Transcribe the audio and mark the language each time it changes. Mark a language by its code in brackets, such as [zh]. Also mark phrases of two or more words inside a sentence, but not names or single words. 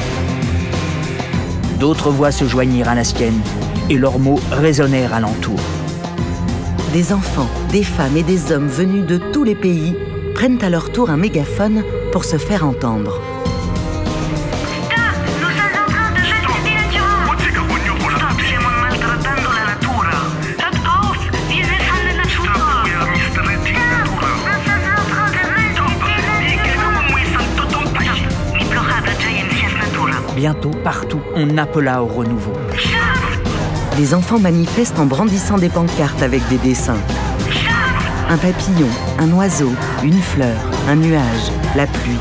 [fr] D'autres voix se joignirent à la sienne et leurs mots résonnèrent alentour. Des enfants, des femmes et des hommes venus de tous les pays prennent à leur tour un mégaphone pour se faire entendre. Nous sommes en train de maltraiter Natura. [it] Stop, stiamo maltrattando la natura. [de] Shut off, wir helfen der Natur. [en] Stop, we are mistreating natura. [fr] Nous sommes en train de maltraiter la natura. Bientôt, partout, on appela au renouveau. Les enfants manifestent en brandissant des pancartes avec des dessins. Un papillon, un oiseau, une fleur, un nuage, la pluie.